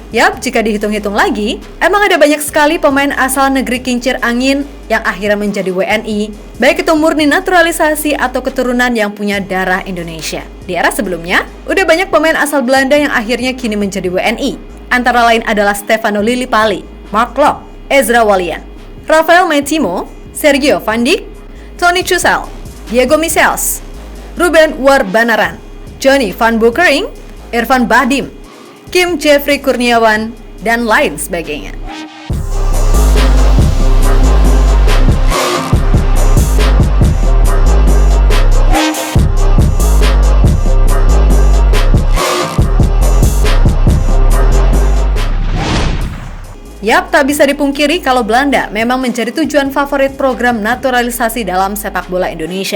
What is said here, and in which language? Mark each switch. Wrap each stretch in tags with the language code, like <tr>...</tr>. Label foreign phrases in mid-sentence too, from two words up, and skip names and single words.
<id>Yap, jika dihitung-hitung lagi, emang ada banyak sekali pemain asal negeri kincir angin yang akhirnya menjadi WNI, baik itu murni naturalisasi atau keturunan yang punya darah Indonesia. Di era sebelumnya, udah banyak pemain asal Belanda yang akhirnya kini menjadi WNI. Antara lain adalah Stefano Lillipali, Mark Klok, Ezra Walian, Rafael Maitimo, Sergio Van Dijk, Toni Chusel, Diego Michels, Ruben Warbanaran, Johnny Van Beukering, Irfan Bahdim, Kim Jeffrey Kurniawan, dan lain sebagainya. Yap, tak bisa dipungkiri kalau Belanda memang menjadi tujuan favorit program naturalisasi dalam sepak bola Indonesia.</id>